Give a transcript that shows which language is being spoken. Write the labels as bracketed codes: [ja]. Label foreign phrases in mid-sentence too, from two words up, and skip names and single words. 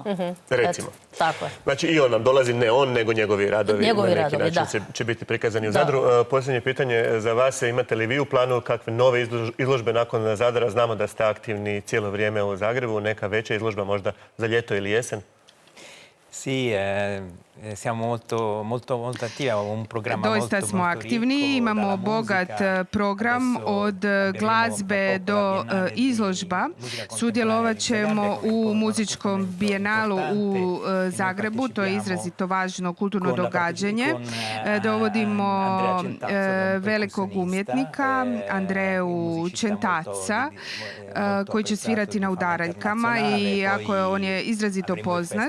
[hr] Recimo. Tako je. Znači i on nam dolazi, ne on, nego njegovi radovi na neki način će biti prikazani u Zadru. Posljednje pitanje za vas, imate li vi u planu kakve nove izložbe nakon Zadra? Znamo da ste aktivni cijelo vrijeme u Zagrebu, neka veća izložba možda za ljeto ili jesen? [it] Sì, siamo molto attivi, un programma [hr] doista smo aktivni, imamo bogat program od glazbe do izložba. Sudjelovat ćemo u muzičkom bijenalu u Zagrebu, to je izrazito važno kulturno događanje. Dovodimo velikog umjetnika, Andreju Čentaca, koji će svirati na udaraljkama i on je izrazito poznat.